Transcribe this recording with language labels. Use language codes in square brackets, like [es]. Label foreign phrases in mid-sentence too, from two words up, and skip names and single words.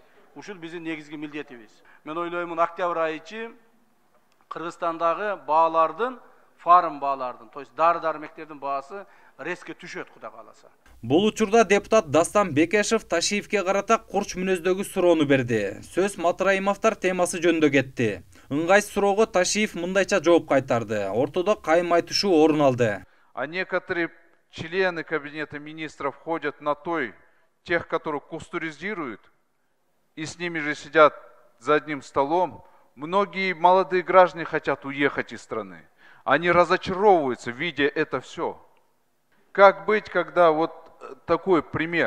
[ky] Ушул биздин негизги милдетибиз. Мен ойлоймун, октябрь айычы Кыргызстандагы баалардын, фарм баалардын, [ru] то есть [ky] дары-дармектердин баасы резко түшөт, Кудай кааласа. Бул учурда депутат Дастан Бекешев Ташиевке карата курч мүнөздөгү суроону берди. Сөз Матраимовдор темасы жөнүндө кетти. Ыңгайсыз суроого Ташиев мындайча жооп кайтарды. Ортодо кайым айтышуу орун алды. [ru] А некоторые члены кабинета министров ходят на тех, которых кустуризируют, и с ними же сидят за одним столом. Многие молодые граждане хотят уехать из страны. Они разочаровываются, видя это все. Как быть, когда вот такой пример?